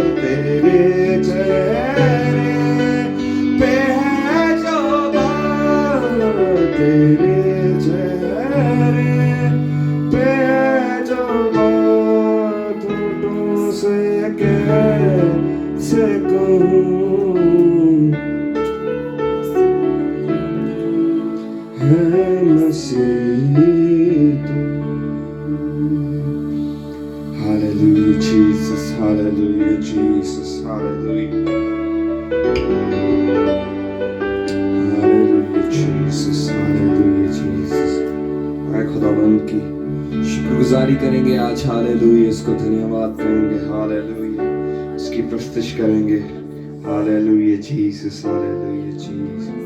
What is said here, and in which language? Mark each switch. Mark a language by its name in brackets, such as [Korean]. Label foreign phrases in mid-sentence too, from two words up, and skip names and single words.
[Urdu] تیرے چہرے پہ ہے جو بات تیرے چہرے پہ ہے جو بات ٹوٹوں سے کیسے کہوں ہے مسیح تو [English] Hallelujah Jesus Hallelujah Jesus Hallelujah Hallelujah Jesus Hallelujah Jesus [Urdu] اے خداوند کی شکر گزاری کریں گے آج Hallelujah اس کو دھنیواد کریں گے Hallelujah اس کی پرستش کریں گے [English] Hallelujah Jesus Hallelujah Jesus